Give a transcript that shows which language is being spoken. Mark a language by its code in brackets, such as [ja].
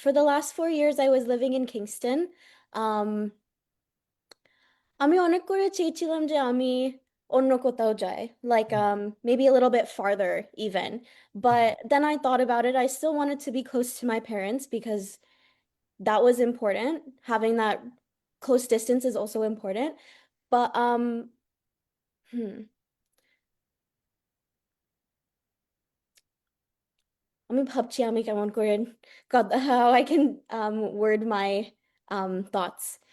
[en] for the last 4 years I was living in Kingston. [bn] Um, আমি অনেক করে চেয়েছিলাম যে আমি অন্য কোথাও যাই, [en] like maybe a little bit farther even. But then I thought about it. I still wanted to be close to my parents because that was important. Having that close distance is also important. But hmm, [bn] আমি ভাবছি আমি কেমন করে [en] how I can word my thoughts.